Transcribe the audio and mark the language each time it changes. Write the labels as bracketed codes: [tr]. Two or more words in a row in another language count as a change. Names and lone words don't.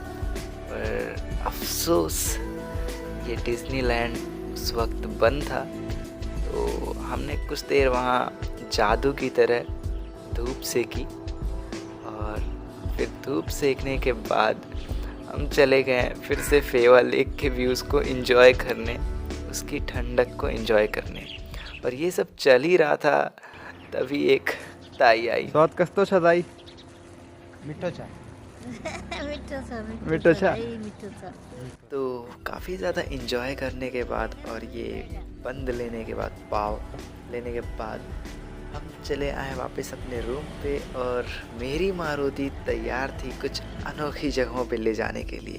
[hi] पर अफसोस ये डिज्नीलैंड उस वक्त बंद था, तो हमने कुछ देर वहाँ जादू की तरह धूप सेकी, और फिर धूप सेकने के बाद हम चले गए फिर से फेवा लेक के व्यूज़ को एंजॉय करने, उसकी ठंडक को एंजॉय करने। और ये सब चल ही रहा था, तभी एक ताई आई। [ne] स्वाद कसतो छ ताई? मिठो छ। मिठो छ। [hi] तो काफ़ी ज़्यादा एंजॉय करने के बाद और ये बंद लेने के बाद, पाव लेने के बाद, हम चले आए वापस अपने रूम पे। और मेरी मारुति तैयार थी कुछ अनोखी जगहों पे ले जाने के लिए।